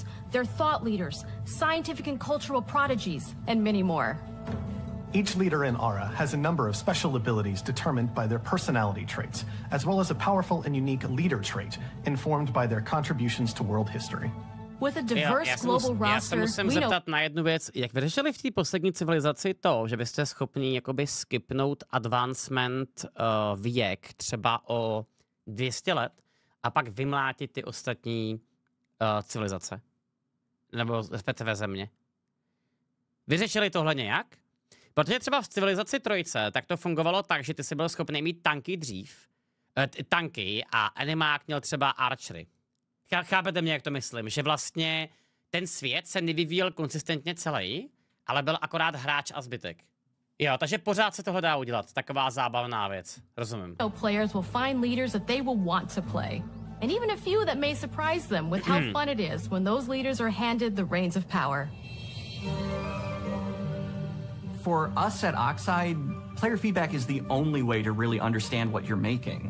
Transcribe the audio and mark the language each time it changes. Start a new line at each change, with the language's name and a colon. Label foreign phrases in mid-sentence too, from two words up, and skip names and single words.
English: They're thought leaders, scientific and cultural prodigies, and many more. Each leader in Ara has a number of special abilities determined by their personality traits, as well as a powerful and unique leader trait informed by their contributions to world history. With a diverse global roster,
Czech: já se musím zeptat na jednu věc. Jak vyřešili v té poslední civilizaci to, že byste schopni jakoby skipnout advancement věk třeba o 200 let a pak vymlátit ty ostatní civilizace? Nebo respektive země? Vyřešili tohle nějak? Protože třeba v civilizaci trojce tak to fungovalo tak, že ty si byl schopný mít tanky dřív. Tanky a animák měl třeba archery. Chápete mě, jak to myslím? Že vlastně ten svět se nevyvíjel konsistentně celý, ale byl akorát hráč a zbytek. Jo, takže pořád se tohle dá udělat. Taková zábavná věc. Rozumím.
English: Players will find leaders that they will want to play. And even a few that may surprise them with how fun it is when those leaders are handed the reins of power. For us at Oxide, player feedback is the only way to really understand what you're making.